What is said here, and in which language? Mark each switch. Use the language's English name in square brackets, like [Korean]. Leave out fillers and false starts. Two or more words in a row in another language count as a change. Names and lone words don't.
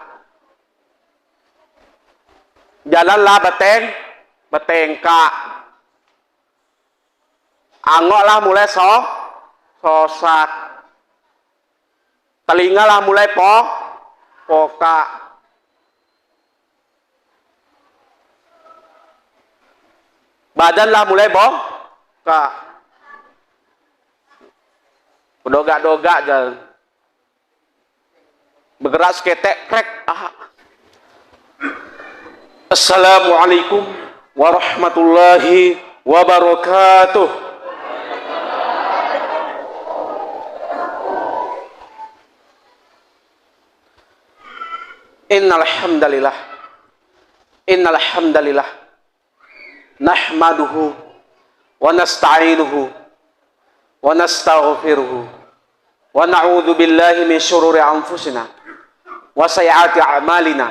[Malay] jalanlah betengkak, angoklah mulai sosak, telingalah mulai pokak, badanlah mulai bongkak, berdogak-dogak jalan, bergerak seketek krek. [Arabic] السلام عليكم ورحمة الله وبركاته. إن الحمد لله نحمده ونستعينه ونستغفره ونعوذ بالله من شرور أنفسنا وسيئات أعمالنا.